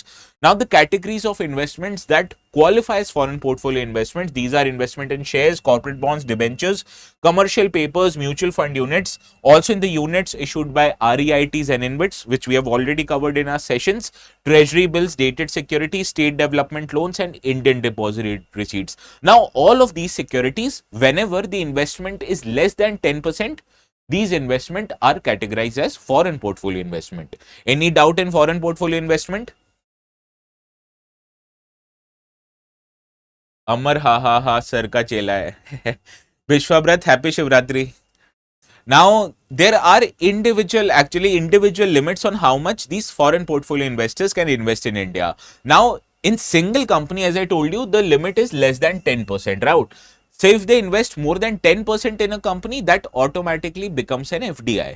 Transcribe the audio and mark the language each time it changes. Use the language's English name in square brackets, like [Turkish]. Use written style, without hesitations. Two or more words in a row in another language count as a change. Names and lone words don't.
[English] Now, the categories of investments that qualify as foreign portfolio investments, these are investment in shares, corporate bonds, debentures, commercial papers, mutual fund units, also in the units issued by REITs and InvITs, which we have already covered in our sessions, treasury bills, dated securities, state development loans, and Indian deposit receipts. Now, all of these securities, whenever the investment is less than 10%, these investment are categorized as foreign portfolio investment. Any doubt in foreign portfolio investment? [Hindi] अमर हा सर का चेला है. [English] Vishwabrat, happy Shivratri. Now, there are individual limits on how much these foreign portfolio investors can invest in India. Now, in single company, as I told you, the limit is less than 10%, right? So if they invest more than 10% in a company, that automatically becomes an FDI.